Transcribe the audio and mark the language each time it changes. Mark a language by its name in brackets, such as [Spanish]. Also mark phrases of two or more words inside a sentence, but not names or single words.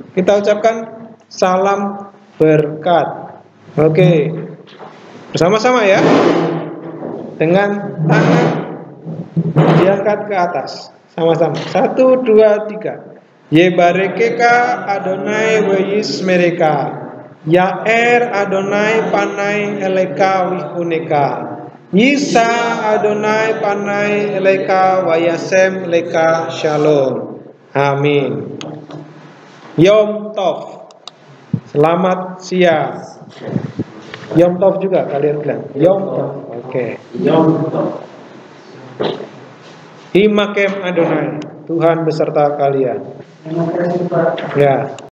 [Indonesian] Kita ucapkan salam berkat. Oke. Bersama-sama ya. Dengan tangan diangkat ke atas. Sama-sama. 1, 2, 3. [Hebrew] יברכך אדני וישמרך. יאר אדני פניו אליך ויחנך. ישא אדני פניו אליך וישם לך שלום. אמן. יום טוב. [Indonesian] Selamat siang. [Hebrew] יום טוב [Indonesian] juga kalian bilang. [Hebrew] יום טוב. Oke. יום טוב. עמכם אדני. [Indonesian] Tuhan beserta kalian. Terima kasih Pak. Ya.